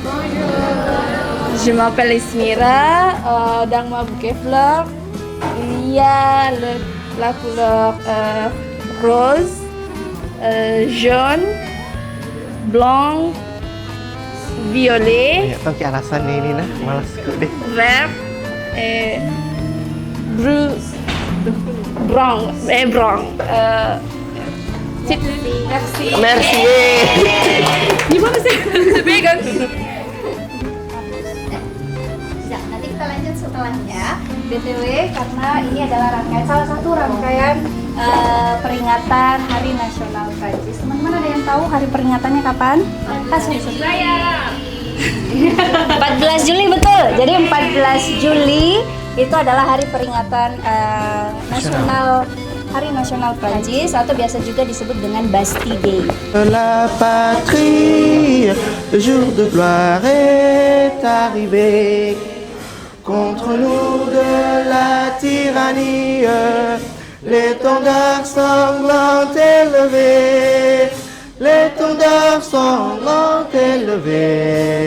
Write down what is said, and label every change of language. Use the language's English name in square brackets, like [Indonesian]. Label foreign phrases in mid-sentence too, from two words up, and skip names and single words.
[French] Je m'appelle Ismira. Dans ma bouquet fleur, il y a la couleur rose, jaune, blanc, violet, [Indonesian] Banyak tahu ki alasannya ini nah, malas deh. [French] vert et brun. Merci. Merci. [Indonesian] Gimana sih? Pegang. Bisa, nanti kita lanjut setelahnya. BTW, karena ini adalah salah satu rangkaian peringatan Hari Nasional Prancis. Teman-teman ada yang tahu hari peringatannya kapan? Saya. 14 Juli betul. Jadi 14 Juli itu adalah hari peringatan Hari Nasional Prancis atau biasa juga disebut dengan Bastille Day. [French] La patrie, le jour de gloire est arrivé. Contre nous de la tyrannie, l'étendard sanglant élevé, l'étendard sanglant élevé.